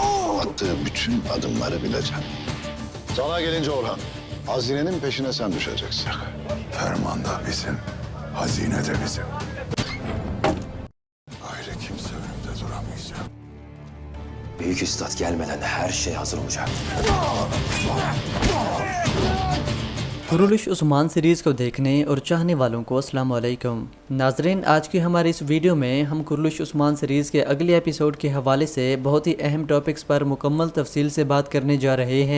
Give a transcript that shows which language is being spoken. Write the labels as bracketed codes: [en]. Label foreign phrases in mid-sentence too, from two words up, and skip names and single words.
[tr] Attığı bütün adımları bileceğim. Sana gelince Orhan, hazinenin peşine sen düşeceksin. Ferman da bizim, hazine de bizim. Gayrı kimse önümde duramayacak. Büyük üstad gelmeden her şey hazır olacak. [hi] कुरुलिश उस्मान सीरीज़ को देखने और चाहने वालों को अस्सलाम वालेकुम। नाजरीन, आज की हमारी इस वीडियो में हम कुरुलिश उस्मान सीरीज़ के अगले एपिसोड के हवाले से बहुत ही अहम टॉपिक्स पर मुकम्मल तफसील से बात करने जा रहे हैं।